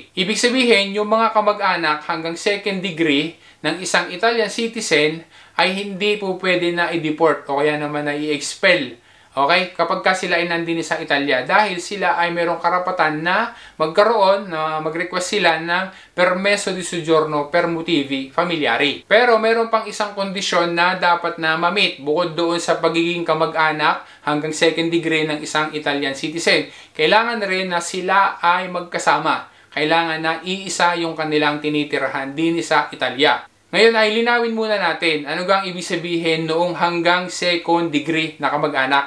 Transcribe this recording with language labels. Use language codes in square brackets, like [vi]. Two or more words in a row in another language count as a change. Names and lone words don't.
[tl] Ibig sabihin, yung mga kamag-anak hanggang [en] second degree [tl] ng isang [en] Italian citizen [tl] ay hindi po pwede na i-deport o kaya naman na i-expel. Okay? Kapag sila ay nandini sa Italia dahil sila ay mayroong karapatan na magkaroon, na mag-request sila ng [it] permesso di soggiorno per motivi familiari. [tl] Pero mayroon pang isang kondisyon na dapat na ma-meet bukod doon sa pagiging kamag-anak hanggang [en] second degree [tl] ng isang [en] Italian citizen. [tl] Kailangan rin na sila ay magkasama. Kailangan na iisa yung kanilang tinitirahan din sa Italia. Ngayon ay linawin muna natin ano ang ibig sabihin noong hanggang [en] second degree [tl] na kamag-anak.